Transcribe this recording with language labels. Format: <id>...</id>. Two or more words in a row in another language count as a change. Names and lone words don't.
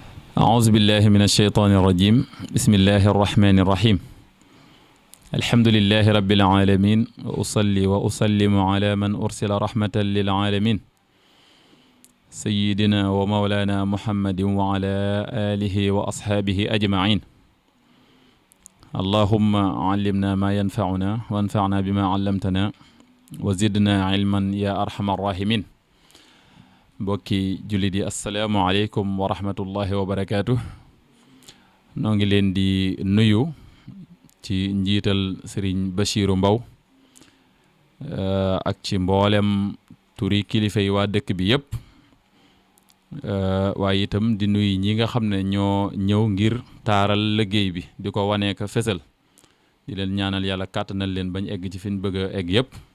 <ar>أعوذ بالله من الشيطان الرجيم بسم الله الرحمن الرحيم الحمد لله رب العالمين وأصلي وأسلم على من أرسل رحمة للعالمين سيدنا ومولانا محمد وعلى آله وأصحابه أجمعين اللهم علمنا ما ينفعنا وانفعنا بما علمتنا وزدنا علما يا أرحم الراحمين</ar> <wo>mbokki jullit yi</wo> <ar>السلام عليكم ورحمة الله وبركاته</ar> <wo>noo ngi leen di nuyu ci njiital Serigne Bachirou Mbow ak ci mboolem turi kilifa yi waa dëkk bi yëpp waaye itam di nuyu ñi nga xam ne ñoo ñëw ngir taaral liggéey bi di ko wanee ka fesal di leen ñaanal yàlla kàttanal leen bañ egg ci fi ñu bëgg a egg yëpp</wo>